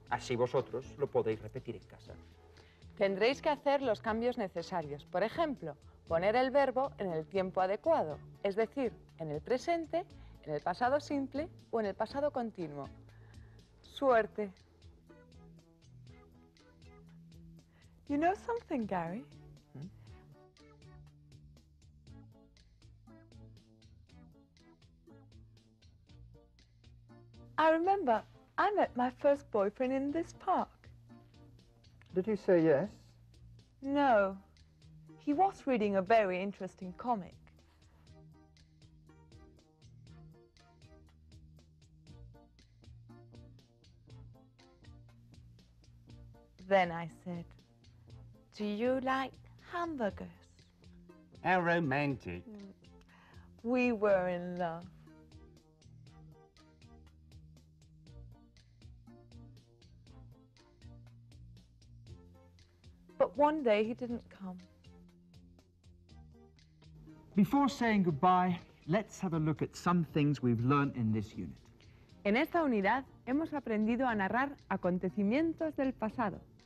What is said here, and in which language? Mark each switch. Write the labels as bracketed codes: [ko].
[es] Así vosotros lo podéis repetir en casa. Tendréis que hacer los cambios necesarios. Por ejemplo, poner el verbo en el tiempo adecuado, es decir, en el presente, en el pasado simple o en el pasado continuo. Suerte. [en] You know something, Gary? I remember I met my first boyfriend in this park. Did you say yes? No, he was reading a very interesting comic. Then I said, "Do you like hamburgers?" How romantic. We were in love. But one day he didn't come. Before saying goodbye, let's have a look at some things we've learned in this unit. [es] En esta unidad hemos aprendido a narrar acontecimientos del pasado.